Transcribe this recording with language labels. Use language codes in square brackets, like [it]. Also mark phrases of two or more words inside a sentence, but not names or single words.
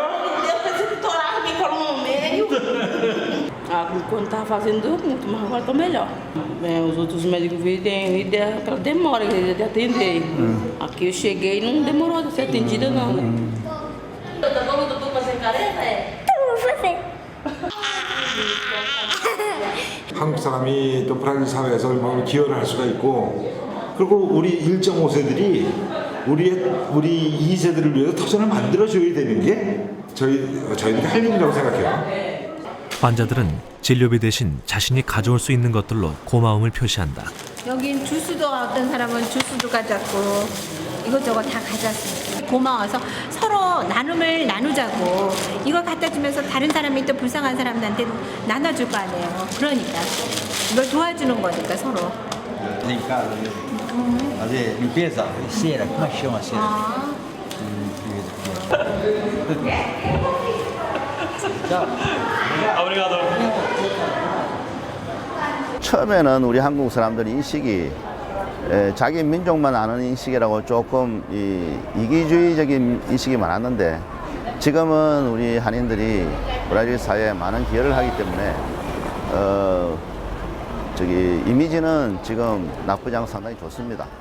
[pt] Me colou no meio. Quando estava fazendo muito, mas agora estou melhor. Os outros médicos têm aquela demora de atender. Aqui eu cheguei e não demorou de ser atendida, não. Vamos doutor fazer careta? Vamos fazer. [ko] 한국 사람이 또 브라질 사회에서 얼마나 기여를 할 수가 있고, 그리고 우리 1.5세들이 우리 2세들을 위해서 터전을 만들어줘야 되는 게 저희들이 할 일이라고 생각해요. 환자들은 진료비 대신 자신이 가져올 수 있는 것들로 고마움을 표시한다. 여긴 주스도 어떤 사람은 주스도 가져왔고 이것저것 다 가져왔어요. 고마워서 서로 나눔을 나누자고 이걸 갖다 주면서 다른 사람이 또 불쌍한 사람들한테 나눠줄 거 아니에요. 그러니까 이걸 도와주는 거니까 서로. [pt] fazer limpeza, cera, como é que chama a cera? [ko] 처음에는 우리 한국 사람들 인식이 자기 민족만 아는 인식이라고 조금 이기주의적인 인식이 많았는데 지금은 우리 한인들이 브라질 사회에 많은 기여를 하기 때문에 이미지는 지금 나쁘지 않고 상당히 좋습니다.